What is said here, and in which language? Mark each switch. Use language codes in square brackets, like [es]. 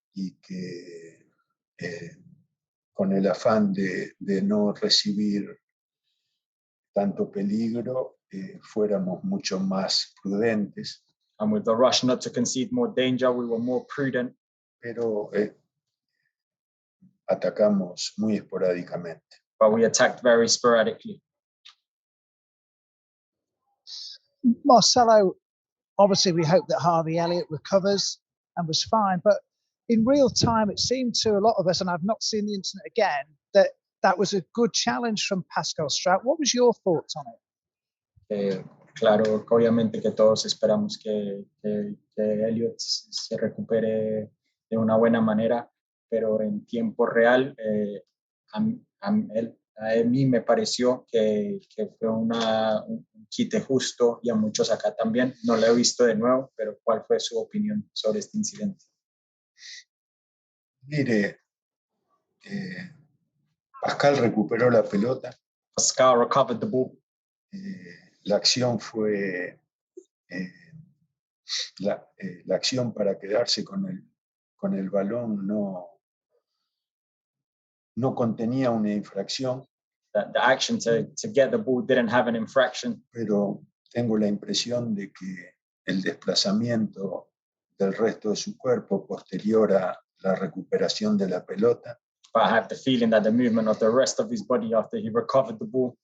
[es] Y que con el afán de no recibir tanto peligro, fuéramos mucho más prudentes. [en] And with the rush not to concede more danger, we were more prudent. [es] Pero atacamos muy esporádicamente. [en] But we attacked very sporadically. Marcelo, obviously we hope that Harvey Elliott recovers and was fine, but in real time it seemed to a lot of us, and I've not seen the incident again, that was a good challenge from Pascal Strout. What was your thoughts on it? [es] Claro, obviamente que todos esperamos que Elliott se recupere de una buena manera, pero en tiempo real a mí me pareció que fue un quite justo, y a muchos acá también. No lo he visto de nuevo, pero ¿cuál fue su opinión sobre este incidente? Mire, Pascal recuperó la pelota. [en] Pascal recovered the ball. [es] La acción fue la acción para quedarse con el balón no contenía una infracción. [en] The action to get the ball didn't have an infraction. [es] Pero tengo la impresión de que el desplazamiento del resto de su cuerpo posterior a la recuperación de la pelota [en] But I have the feeling that the movement of the rest of his body after he recovered the ball